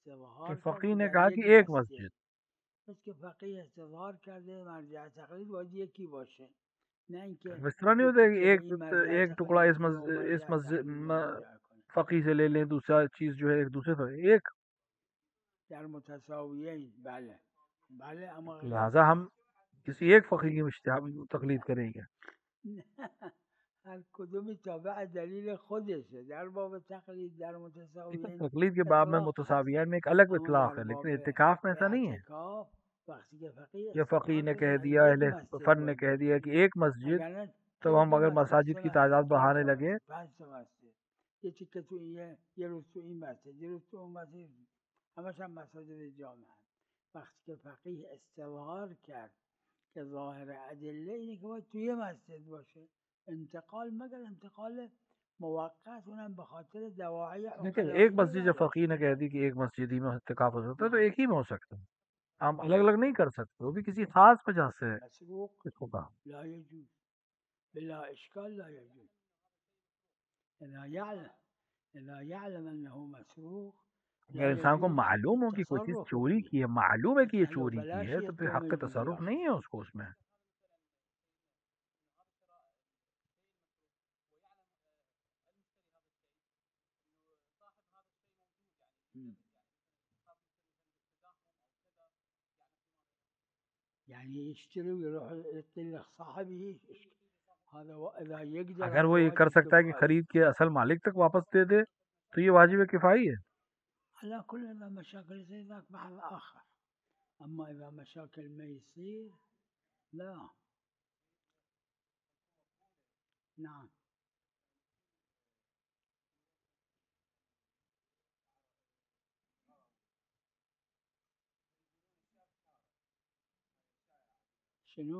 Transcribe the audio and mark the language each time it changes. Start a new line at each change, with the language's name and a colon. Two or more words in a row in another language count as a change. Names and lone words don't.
Urdu: فقیہ نے کہا کہ ایک مسجد
Persian: بس که فقیه استظهار کرده مرجع تقلید باید یکی باشه، نه اینکه
Urdu: اس طرح نہیں ہوتا کہ
Persian: به این مرجع
Urdu: ایک ٹکڑا
Persian: تقلید
Urdu: اس
Persian: کنه و
Urdu: اس
Persian: مرجع تقلید ارجاع کنه.
Urdu: فقی سے لے لیں، دوسرا چیز جو ہے ایک دوسرے سے ایک،
Persian: در متساویین، بله بله، اما
Urdu: لہذا ہم کسی ایک فقی کی تقلید کریں گے.
Persian: هر کدومی تابع دلیل خودشه. در باب تقلید در متساویین
Urdu: تقلید کے باب میں
Persian: اطلاق هست،
Urdu: متساویین میں ایک الگ
Persian: اما اطلاق در
Urdu: ہے، لیکن
Persian: باب
Urdu: اعتکاف میں ایسا نہیں ہے.
Persian: اعتکاف وقتی که فقیه
Urdu: یا فقی نے
Persian: استظهار
Urdu: کہہ
Persian: کنه
Urdu: دیا،
Persian: یک
Urdu: اہل
Persian: مسجد
Urdu: فن نے
Persian: باید
Urdu: کہہ دیا کہ
Persian: باشه،
Urdu: ایک مسجد،
Persian: وگرنه
Urdu: تو
Persian: طی
Urdu: ہم اگر
Persian: مسجد
Urdu: مساجد
Persian: سه
Urdu: کی
Persian: مسجد،
Urdu: تعداد بڑھانے
Persian: 5
Urdu: لگے،
Persian: مسجد، 5 تا مسجد، یه تیکه تو یه روز تو این مسجد، یه روز تو اون مسجد، همش هم مساجد جامعه. وقتی که فقیه استظهار کرد که ظاهر ادله اینه که باید توی مسجد باشه، انتقال مگر انتقال موقت، اونم به خاطر دواعی
Urdu: لیکن ایک
Persian: عقلانی
Urdu: مسجد جب
Persian: بله.
Urdu: فقی نے کہہ دی کہ ایک مسجد ہی میں اعتکاف ہو سکتا ہے، تو ایک ہی میں ہو سکتا ہے، ہم الگ الگ نہیں کر سکتے، وہ بھی کسی خاص وجہ سے
Arabic: مسروق
Urdu: اس کو کہا.
Arabic: لا يجوز بلا اشکال، لا يجوز اذا يعلم انه مسروق
Urdu: اگر انسان کو معلوم ہو کہ کوئی چیز چوری کی ہے، معلوم ہے کہ یہ چوری کی ہے، تو پھر حق تصرف نہیں ہے اس کو اس میں.
Arabic: يعني يشتري ويروح يطلق صاحبه، هذا اذا يقدر.
Urdu: اگر وہ یہ کر سکتا ہے کہ خرید کے اصل مالک تک واپس دے دے تو یہ واجب کفائی ہے.
Arabic: على كل اذا مشاكل زي ذاك بحث اخر، اما اذا مشاكل ما يصير لا. نعم شنو؟